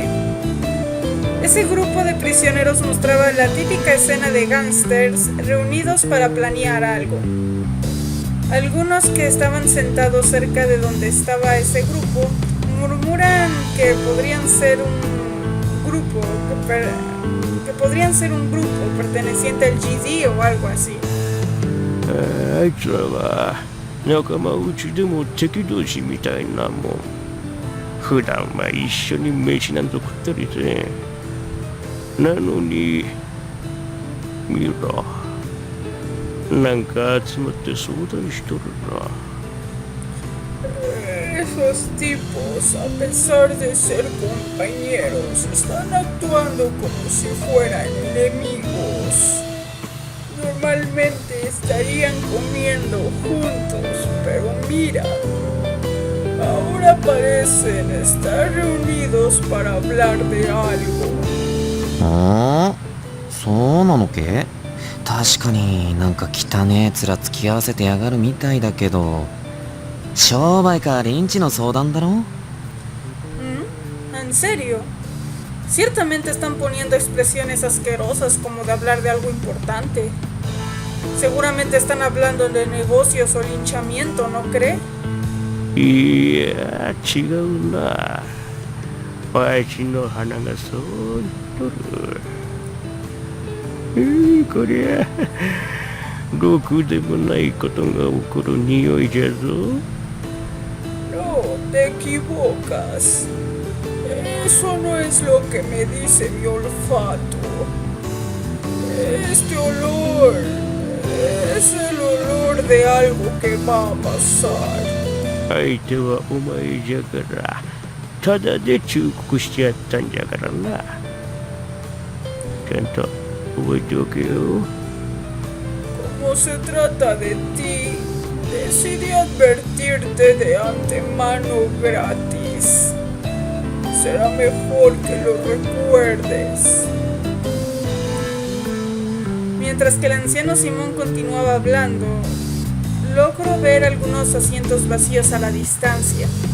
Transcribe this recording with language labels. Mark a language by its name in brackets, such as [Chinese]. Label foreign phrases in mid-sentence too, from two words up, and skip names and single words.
[Spanish] Ese grupo de prisioneros mostraba la típica escena de gángsters reunidos para planear algo. Algunos que estaban sentados cerca de donde estaba ese grupo murmuran que podrían ser un grupo perteneciente al GD o algo así. [Japanese] あいつらは仲間内でも敵同士みたいなもん。普段は一緒に飯なんぞ食ったりせん。なのに見ろ、 なんか集まって相談しとるな。 [Spanish] Esos tipos, a pesar de ser compañeros, están actuando como si fueran enemigos. Normalmente estarían comiendo juntos, pero mira, ahora parecen estar reunidos para hablar de algo. [Japanese] ああ、そうなのけ？確かになんか汚ねえ面つき合わせてやがるみたいだけど、商売かリンチの相談だろ？ [Spanish] ¿En serio? Ciertamente están poniendo expresiones asquerosas como de hablar de algo importante. Seguramente están hablando de negocios o linchamiento, ¿no cree? [Japanese] いや違うな。わしの鼻がそうとる。こりゃろくでもないことが起こる匂いじゃぞ。 [Spanish] No, te equivocas. Eso no es lo que me dice mi olfato. Este olor es el olor de algo que va a pasar. [Japanese] 相手はお前じゃからただで忠告してやったんじゃからな。ちゃんと覚えておけよ。 [Spanish] Como se trata de ti, decidí advertirte de antemano gratis. Será mejor que lo recuerdes. Mientras que el anciano Simón continuaba hablando, logro ver algunos asientos vacíos a la distancia.